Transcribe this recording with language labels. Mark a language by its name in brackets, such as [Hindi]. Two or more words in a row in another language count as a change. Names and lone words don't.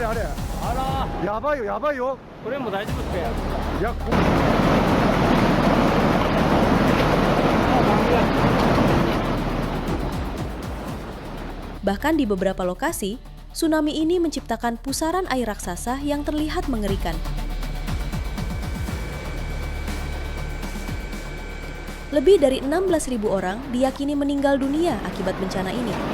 [Korean] 알아. [Japanese] 야바요 [Korean] 그래 뭐 [Japanese] 大丈夫って. [Korean] 야 [Indonesian] Bahkan di beberapa lokasi, tsunami ini menciptakan pusaran air raksasa yang terlihat mengerikan. Lebih dari 16.000 orang diyakini meninggal dunia akibat bencana ini.